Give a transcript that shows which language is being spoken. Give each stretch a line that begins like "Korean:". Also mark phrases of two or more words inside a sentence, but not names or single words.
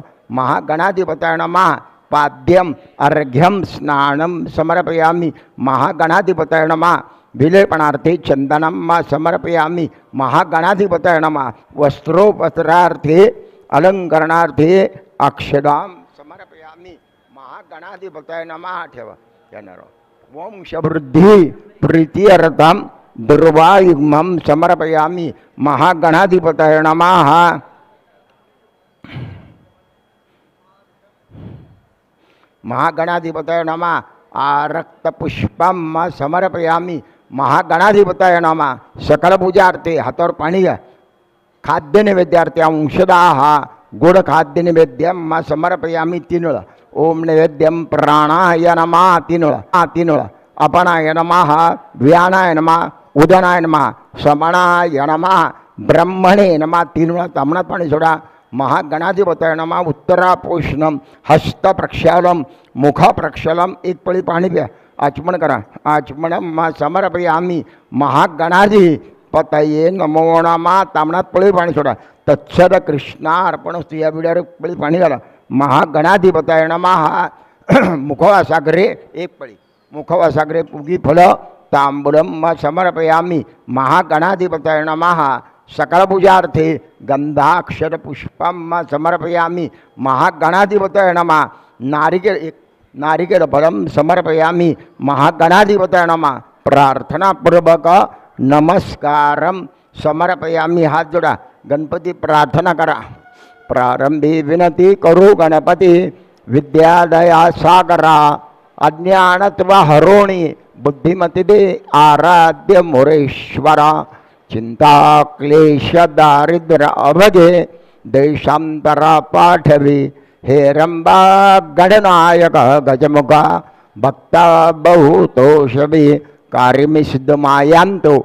Sanskrit: महागणाधिपताय नमः पाद्यम अर्घ्यम स्नानम समर्पयामी महागणाधिपताय नमः विलेपणार्थे चंदनम समर्पयामी महागणाधिपताय नमः वस्त्रोपचारार्थे अलंकरणार्थे अक्षदाम समर्पयामी महागणाधिपताय नमः
Marathi: ठेवा येणार
Sanskrit: वंशवृद्धी प्रीत्यर्थम दुर्वायुग्मम समर्पयामी महागणाधिपताय नमः महागणाधिपताय नमः आरक्तपुष्पम समर्पयामी महागणाधिपताय नमः सकल पूजार्थे
Marathi: हातावर पाणी घ्या
Sanskrit: खाद्य नैवेद्यार्थे अंशदाः गोड खाद्य नैवेद्यम समर्पयामी 3 वेळा ओम नैवेद्यम प्राणाय नमः 3 वेळा 3 वेळा अपनाय नमः व्यानाय नमः उदनाय नमः समनाय नमः ब्रह्मणे नमः
Marathi: 3 वेळा तामणात पाणी सोडा
Sanskrit: महागणाधिपताय नमः उत्तरापोषणम हस्त प्रक्षालम मुख प्रक्षालम
Marathi: 1 पळी पाणी प्या आचमन करा
Sanskrit: आचमनम समर्पयामी महागणाधिपतये नमो नमः तामणात
Marathi: पळी पाणी सोडा
Sanskrit: तत्सद कृष्णार्पणस्तु
Marathi: या विड्यावर पळी पाणी घाला
Sanskrit: महागणाधिपताय नमः मुखवासाग्रे 1 पळी मुखवासाग्रे पुगी फल तांबूलम समर्पयामी महागणाधिपताय नमः सकल पूजार्थे गंधाक्षर पुष्पम समर्पयामी महागणाधिपताय नमः नारिकेल फलम समर्पयामी महागणाधिपताय नमः प्रार्थनापूर्वक नमस्कारम समर्पयामी
Marathi: हात जोडा गणपती प्रार्थना करा प्रारंभी विनती करू गणपती विद्यादया सागरा अज्ञानत्व हरोणी बुद्धिमती दे आराध्य मोरेश्वरा चिंता क्लेश दारिद्र्य अवघे देशांतरा पाठवी हेरंबा गणनायक गजमुखा भक्ता बहुतोषवी कार्यमी सिद्ध मायांतो